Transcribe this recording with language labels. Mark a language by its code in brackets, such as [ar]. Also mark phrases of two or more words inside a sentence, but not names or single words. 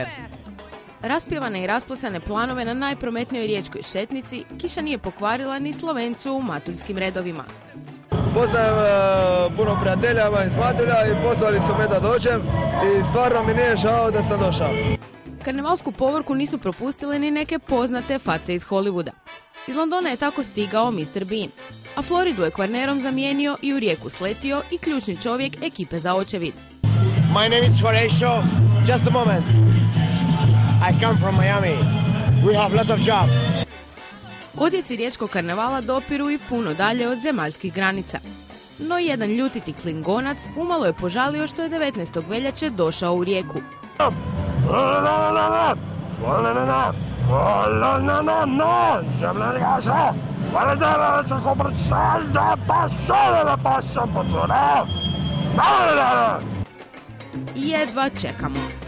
[hr] Raspjevane i rasplesane planove na najprometnijoj riječkoj šetnici kiša nije pokvarila ni Slovencu u matuljskim redovima. Poznajem puno prijatelja iz Matulja i pozvali su me da dođem i stvarno mi nije žao da sam došao. Karnevalsku povorku nisu propustile ni neke poznate face iz Hollywooda. Iz Londona je tako stigao Mr. Bean, a Floridu je Kvarnerom zamijenio i u Rijeku sletio i ključni čovjek ekipe za očevid. [en] My name is Horatio. Just a moment. I come from Miami. We have lot of job. [hr] Odjeci riječkog karnevala dopiru i puno dalje od zemaljskih granica. No jedan ljutiti Klingonac umalo je požalio što je 19. veljače došao u Rijeku. Jedva čekamo.